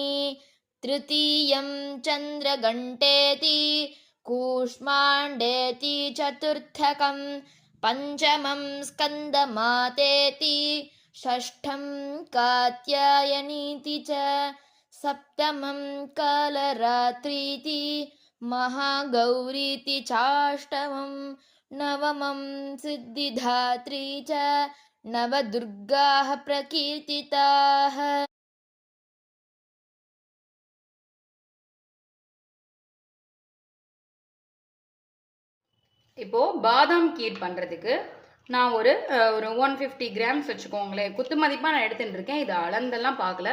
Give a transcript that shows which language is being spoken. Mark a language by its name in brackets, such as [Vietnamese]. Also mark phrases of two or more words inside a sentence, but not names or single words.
[Sanskrit] तृतीयं चन्द्रघण्टेति कूष्माण्डेति चतुर्थकं पञ्चमं स्कन्दमातेति षष्ठं कात्यायनीति च सप्तमं कालरात्रीति महागौरीति चाष्टमं नवमं सिद्धिदात्री च नवदुर्गाः प्रकीर्तिताः. [Tamil] இப்போ பாதாம் கீர் பண்ணுறதுக்கு நான் ஒரு 150 கிராம்ஸ் வச்சுக்கோங்களேன். குத்து மதிப்பாக நான் எடுத்துகிட்டு இருக்கேன். இது அளந்தெல்லாம் பார்க்கல.